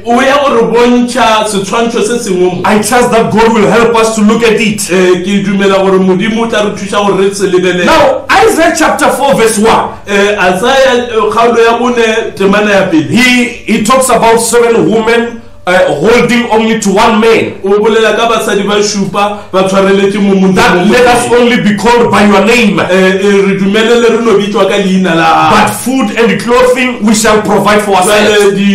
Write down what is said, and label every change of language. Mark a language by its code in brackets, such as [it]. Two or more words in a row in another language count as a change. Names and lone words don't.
[nso] o ya gore bontšha setshwantsho se sengwe mo [en] I trust that God will help us to look at it. [nso] ke dumela gore modimo o tla re thuša gore re se lebelele [en] Now, Isaiah chapter 4 verse 1. [nso] Isaya kgaolo ya bone temana ya pele [en] He talks about 7 women holding only to one man. That let us only be called by your name. But food and clothing we shall provide for ourselves.